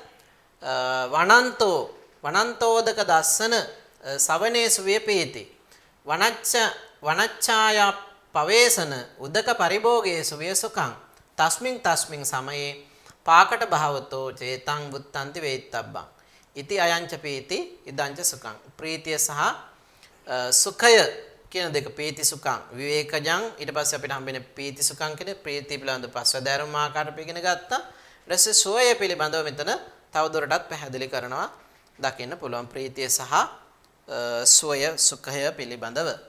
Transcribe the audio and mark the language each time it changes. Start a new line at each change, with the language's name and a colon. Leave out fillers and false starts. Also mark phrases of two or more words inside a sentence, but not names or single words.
Pali: වනන්තෝදක දස්සන සවනේසු වේපේති වනච්ඡායා පවේසන උදක පරිභෝගේසු වේ සුඛං තස්මින් සමයේ පාකට භාවතෝ චේතං බුත්තන්ති වේත්තබ්බං ඉති අයංච පීති ඉදංච සුඛං.
Sinhala: ප්‍රීතිය සහ සුඛය කියන දෙක
Pali: පීති සුඛං විවේකජං
Sinhala: ඊට පස්සේ අපිට හම්බෙන්නේ
Pali: පීති සුඛං
Sinhala: කියන ප්‍රීතිය පිළිබඳ පස්වැදෑරුම් ආකාරයට ඉගෙන ගත්තා. ඊට පස්සේ සෝය පිළිබඳව මෙතන තවදුරටත් පැහැදිලි කරනවා දකින්න පුළුවන් ප්‍රීතිය සහ සෝය සුඛය පිළිබඳව.